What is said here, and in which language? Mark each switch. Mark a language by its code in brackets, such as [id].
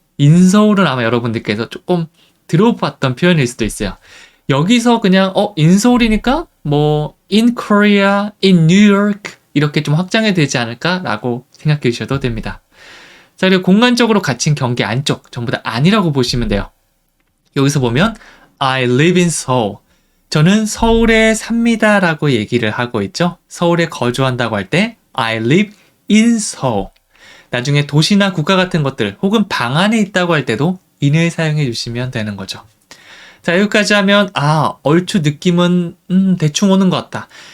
[ko] 인서울은 아마 여러분들께서 조금 들어봤던 표현일 수도 있어요. 여기서 그냥 인서울이니까 뭐 [en] in Korea, in New York [ko] 이렇게 좀 확장이 되지 않을까라고 생각해 주셔도 됩니다. 자, 그리고 공간적으로 갇힌 경계 안쪽 전부 다 아니라고 보시면 돼요. [en] 여기서 보면 I live in Seoul. [ko] 저는 서울에 삽니다 라고 얘기를 하고 있죠. 서울에 거주한다고 할 때 [en] I live in Seoul. [ko] 나중에 도시나 국가 같은 것들 혹은 방 안에 있다고 할 때도 in을 사용해 주시면 되는 거죠. 자, 여기까지 하면 얼추 느낌은 대충 오는 것 같다.